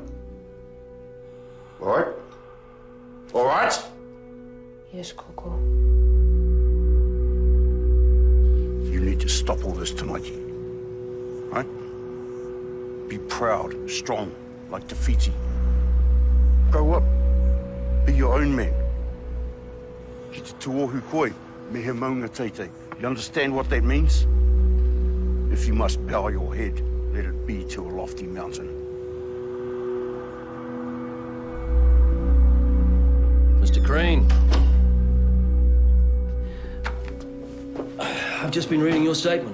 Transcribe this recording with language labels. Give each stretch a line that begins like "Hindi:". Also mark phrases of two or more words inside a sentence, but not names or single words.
English: All right? All right? Yes, Coco. You need to stop all this tonight, right? Be proud, strong, like Te Whiti. Grow up. Be your own man.
Māori: Ki te tuohu koe, me he maunga teitei.
English: You understand what that means? If you must bow your head, let it be to a lofty mountain. Mr. Crean. I've just been reading your statement.